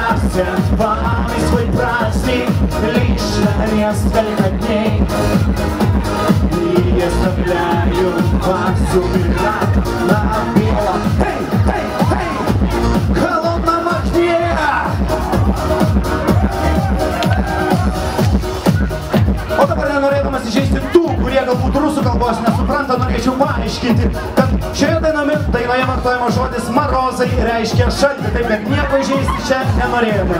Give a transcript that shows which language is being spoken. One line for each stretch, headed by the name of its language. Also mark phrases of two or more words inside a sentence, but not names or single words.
Russian: отпустят вам и свой праздник лишь на несколько дней. И я оставляю вас умирать на белом, холодном огне.
Lithuanian: O dabar nenorėdamas įžeisti tų, kurie galbūt rusų kalbos nesupranta, norėčiau paaiškinti, kad šioje dainoje vartojama žodis marozai reiškia šaltį, taip kad nieko įžeisti čia nenorėjome.